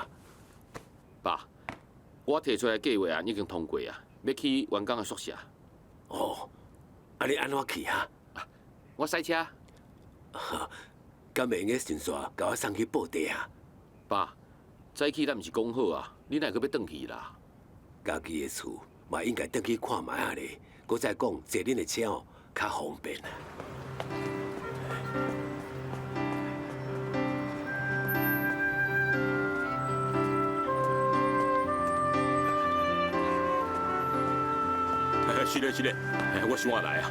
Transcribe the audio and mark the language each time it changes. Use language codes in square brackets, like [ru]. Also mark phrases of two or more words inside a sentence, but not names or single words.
[nan] 爸，我提出来的计划啊，已经通过啊，要去员工的宿舍。哦，你安怎去啊？我驶车。敢会用个顺续甲我送去布袋啊？爸，早起咱毋是讲好啊，你哪个要转去啦？家己的厝嘛应该转去看卖下咧，搁再讲坐恁的车较方便啊。是咧，我想我来啊。